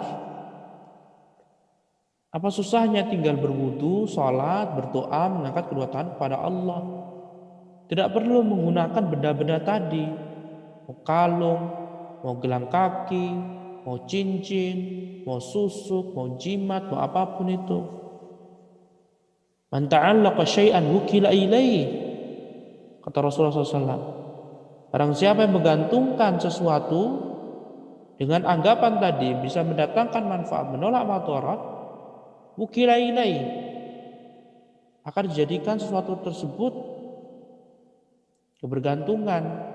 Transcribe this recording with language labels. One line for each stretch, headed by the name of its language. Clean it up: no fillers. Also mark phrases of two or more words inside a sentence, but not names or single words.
Indonesian: Apa susahnya tinggal berwudu, sholat, berdoa, mengangkat kedua tangan kepada Allah. Tidak perlu menggunakan benda-benda tadi, mau kalung, mau gelang kaki, mau cincin, mau susuk, mau jimat, mau apapun itu.
Arabic: Man ta'allaqa syai'an wukila ilaih,
Indonesian: kata Rasulullah SAW. Barang siapa yang menggantungkan sesuatu dengan anggapan tadi bisa mendatangkan manfaat, menolak madarat,
Arabic: wukila ilaih,
Indonesian: akan dijadikan sesuatu tersebut kebergantungan.